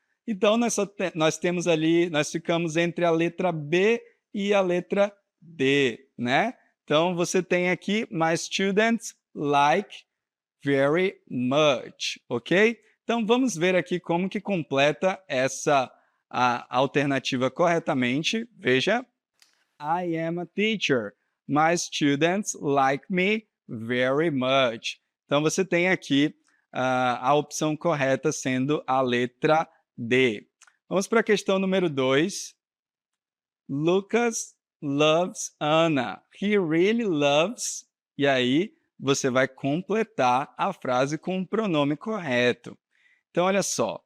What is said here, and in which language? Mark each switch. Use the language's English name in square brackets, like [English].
[Portuguese] Então, nós temos ali, nós ficamos entre a letra B e a letra D, né? Então, você tem aqui, [English] my students like very much, [Portuguese] ok? Então, vamos ver aqui como que completa essa a alternativa corretamente. [English] Veja, I am a teacher. My students like me very much. [Portuguese] Então, você tem aqui a opção correta sendo a letra D. Vamos para a questão número 2. [English] Lucas loves Anna. He really loves. [Portuguese] E aí, você vai completar a frase com o pronome correto. Então, olha só.